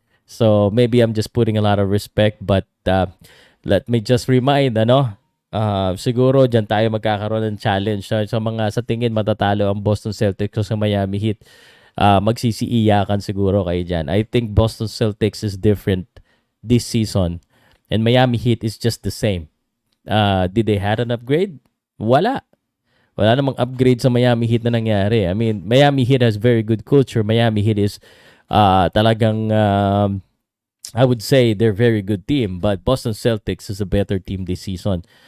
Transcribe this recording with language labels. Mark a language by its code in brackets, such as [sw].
[en] So, maybe I'm just putting a lot of respect, but let me just remind, [tl] siguro dyan tayo magkakaroon ng challenge. So, sa tingin matatalo ang Boston Celtics o sa Miami Heat, magsisiiyakan siguro kayo dyan. [en] I think Boston Celtics is different this season, and Miami Heat is just the same. Did they had an upgrade? [tl] Wala namang upgrade sa Miami Heat na nangyari. [en] I mean, Miami Heat has very good culture. Miami Heat is talagang I would say they're very good team, but Boston Celtics is a better team this season.